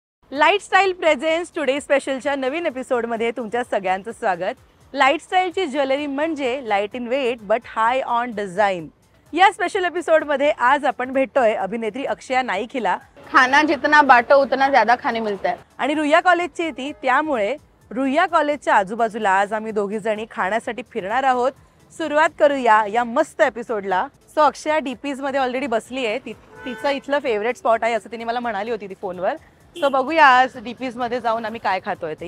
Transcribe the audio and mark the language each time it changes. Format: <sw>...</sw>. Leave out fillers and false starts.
<mr>Lifestyle presents today स्पेशलच्या नवीन एपिसोडमध्ये तुमच्या सगळ्यांचं स्वागत. लाईफस्टाईलची ज्वेलरी म्हणजे</mr> <en>Light in weight but high on design.</en> <mr>या स्पेशल एपिसोडमध्ये आज आपण भेटतोय अभिनेत्री अक्षया नाईक हिला.</mr> <hi>खाना जितना बाटो उतना ज्यादा खाने मिलता है.</hi> <mr>आणि रुईया कॉलेजची ती, त्यामुळे रुईया कॉलेजच्या आजूबाजूला आज आम्ही दोघी जणी खाण्यासाठी फिरणार आहोत. सुरुवात करूया या मस्त एपिसोडला. सो अक्षया डीपीज मध्ये ऑलरेडी बसली आहे. तिचं इथलं फेवरेट स्पॉट आहे असं तिने मला म्हणाली होती ती फोनवर. सो बघूया आज डीपीज मध्ये जाऊन आम्ही काय खातोय ते.</mr>